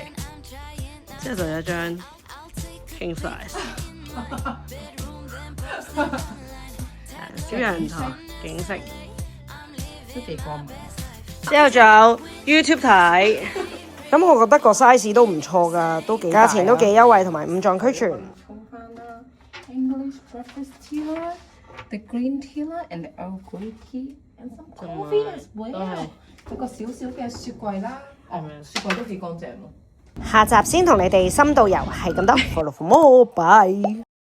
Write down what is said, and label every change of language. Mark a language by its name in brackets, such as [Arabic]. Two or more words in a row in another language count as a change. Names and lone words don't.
[Cantonese] 之後就有一張 [English] king size， [Cantonese] 小陽台景色，都幾光明。之後仲有 YouTube 睇。咁我覺得個 size 都唔錯㗎，都幾價錢都幾優惠，同埋5臟俱全。沖翻啦 [English] ，English breakfast tea 啦，the green tea 啦，and the Earl Grey tea and some coffee as well。 [Cantonese] 有個小小嘅雪櫃啦，雪櫃都幾乾淨咯。下集先同你哋深度遊，係咁多， [English] follow for more， [Cantonese] bye。